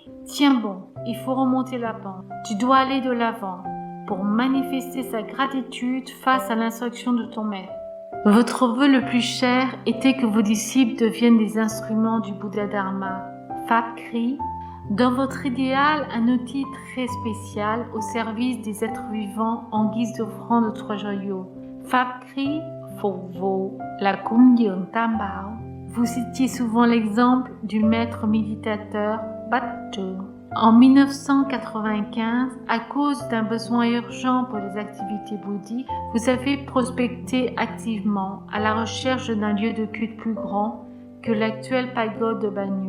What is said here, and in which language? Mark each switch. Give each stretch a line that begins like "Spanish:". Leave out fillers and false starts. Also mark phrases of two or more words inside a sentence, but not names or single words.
French: Tiens bon, il faut remonter la pente. Tu dois aller de l'avant pour manifester sa gratitude face à l'instruction de ton maître. Votre vœu le plus cher était que vos disciples deviennent des instruments du Bouddha Dharma. Phapkri, dans votre idéal, un outil très spécial au service des êtres vivants en guise d'offrande de 3 joyaux.
Vietnamese: Phapkri, phục vụ là cúng dường tam bảo.
French: Vous citiez souvent l'exemple du maître méditateur Bát Trường. En 1995, à cause d'un besoin urgent pour les activités bouddhiques, vous avez prospecté activement à la recherche d'un lieu de culte plus grand que l'actuelle pagode de Bagneux.